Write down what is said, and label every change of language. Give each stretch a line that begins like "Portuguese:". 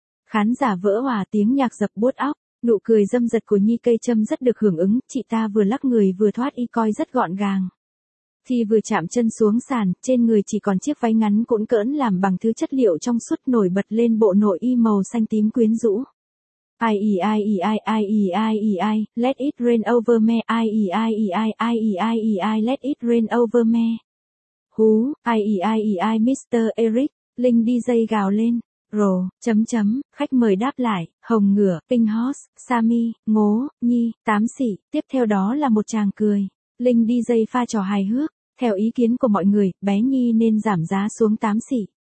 Vietnamese: Khán giả vỡ òa, tiếng nhạc dập buốt óc, nụ cười dâm dật của Nhi cây châm rất được hưởng ứng, chị ta vừa lắc người vừa thoát y coi rất gọn gàng. Thì vừa chạm chân xuống sàn, trên người chỉ còn chiếc váy ngắn cũn cỡn làm bằng thứ chất liệu trong suốt nổi bật lên bộ nội y màu xanh tím quyến rũ.
English: I let it rain over me, I let it rain over me. Hú, I Mr.
Vietnamese: Eric, Linh DJ gào lên, rồ, chấm chấm, khách mời đáp lại, Hồng Ngựa, Pink Horse, Sammy, Ngố, Nhi, Tám Sỉ, tiếp theo đó là một chàng cười. Linh DJ pha trò hài hước, theo ý kiến của mọi người, bé Nhi nên giảm giá xuống Tám Sỉ.